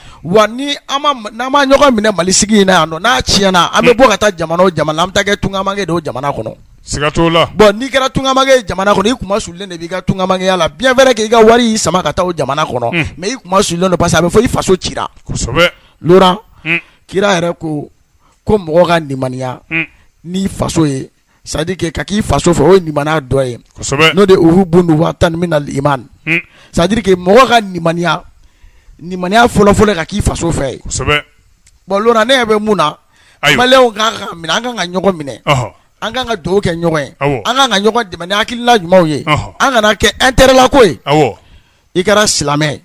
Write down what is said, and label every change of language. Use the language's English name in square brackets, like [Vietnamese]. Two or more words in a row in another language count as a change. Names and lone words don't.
[Bambara] wa ni n'an ma ɲɔgɔn minɛ Mali sigi in na yan nɔ n'a tiɲɛna an bɛ bɔ ka taa jamana o jamana an bɛ taa kɛ tungamakɛ de o jamana kɔnɔ. siga t'o la. bon n'i kɛra tungamakɛ ye jamana kɔnɔ i kuma sulilen de b'i ka tungamakɛya la [French] bien vrai que [Bambara] i ka wari y'i sama ka taa o jamana kɔnɔ mais i kuma sulilen don [French] parce que [Bambara] a bɛ fɔ i faso cira. kosɛbɛ. Laurent kira yɛrɛ ko mɔgɔ ka limaniya ni faso ye. [French] c'est-à-dire que [Bambara] ka k'i faso fɛ o ye limaniya dɔ ye. kosɛbɛ. n'o de [Arabic] أحببنا وطن من الإيمان. [French] c'est-à-dire que [Bambara] mɔgɔ ka limaniya fɔlɔfɔlɔ ka k'i faso fɛ ye. kosɛbɛ. bon Laurent ne bɛ mun na. ayiwa. maliyɛnw kan ka minɛ an kan ka ɲɔgɔn minɛ. an kan ka dugawu kɛ ɲɔgɔn ye. awɔ. an kan ka ɲɔgɔn dɛmɛ ni hakilina ɲumanw ye. an kana kɛ intérêt la ko ye. awɔ. i kɛra silamɛ.